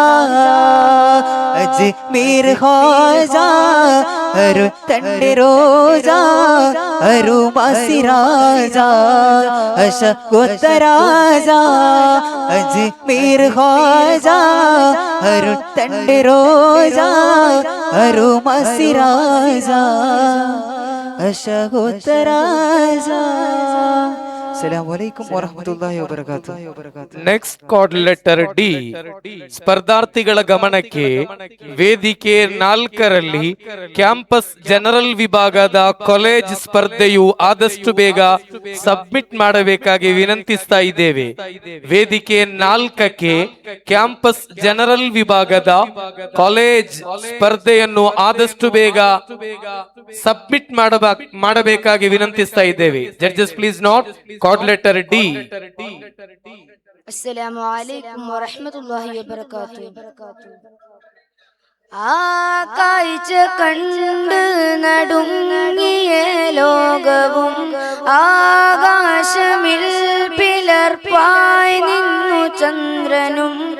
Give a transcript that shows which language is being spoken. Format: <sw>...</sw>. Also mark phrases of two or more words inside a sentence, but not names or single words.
<ar>അജ്മീർ ഖാജ അരു തണ്ട് റോജ അരുമസിരാജ അശകോത്തരാജ അജ്മീർ ഖാജ അരു തണ്ട് റോജ അരുമസിരാജ അശകോത്തരാജ. السلام عليكم ورحمة الله وبركاته.</ar> <en>Next code letter D.</en> <kn>ಸ್ಪರ್ಧಾರ್ಥಿಗಳ ಗಮನಕ್ಕೆ ವೇದಿಕೆ 4ರಲ್ಲಿ</kn> <en>campus general</en> <kn>ವಿಭಾಗದ ಕಾಲೇಜ್ ಸ್ಪರ್ಧೆಯು ಆದಷ್ಟು ಬೇಗ ಸಬ್ಮಿಟ್ ಮಾಡಬೇಕಾಗಿ ವಿನಂತಿಸ್ತಾ ಇದ್ದೇವೆ. ವೇದಿಕೆ 4ಕ್ಕೆ</kn> <en>campus general</en> <kn>ವಿಭಾಗದ ಕಾಲೇಜ್ ಸ್ಪರ್ಧೆಯನ್ನು ಆದಷ್ಟು ಬೇಗ ಸಬ್ಮಿಟ್ ಮಾಡಬೇಕಾಗಿ ವಿನಂತಿಸ್ತಾ ಇದ್ದೇವೆ.</kn> <en>Judges please note code letter D.</en> <ar>السلام عليكم ورحمة الله وبركاته.</ar> <ml>ആ കാഴ്ച കണ്ട് നടുങ്ങിയ ലോകവും ആകാശമിൽ പിളർപ്പായി നിന്നു ചന്ദ്രനും</ml>